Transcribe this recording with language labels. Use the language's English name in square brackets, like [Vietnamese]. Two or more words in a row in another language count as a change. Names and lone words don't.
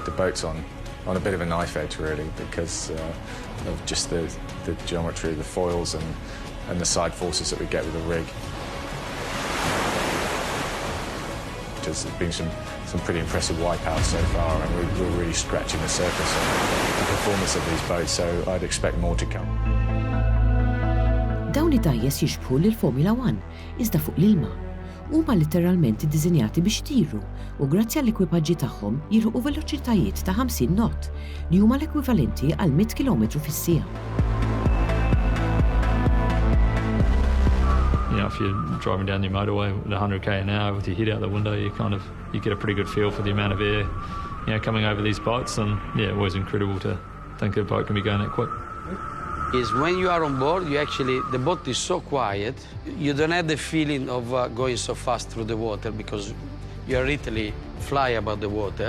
[English] The boat's on a bit of a knife edge, really, because of just the geometry of the foils and the side forces that we get with the rig. There's been some pretty impressive wipeouts so far, and we're really scratching the surface on the performance of these boats, so I'd expect more to come. [Maltese] Dawn id-dajjes jixbħu lill-Formula 1 iżda fuq l-ilma. Huma letteralment iddiżinjati biex jtiru u grazzi għall-ekwipaġġi tagħhom jilħuqu veloċitajiet ta' 50 knot li huma l-ekwivalenti għal 100 km fis-siegħa. [English] If you're driving down the motorway at 100k an hour with your head out the window, you get a pretty good feel for the amount of air, coming over these boats, and always incredible to think a boat can be going that quick. Is when you are on board, the boat is so quiet, you don't have the feeling of going so fast through the water because you literally fly above the water.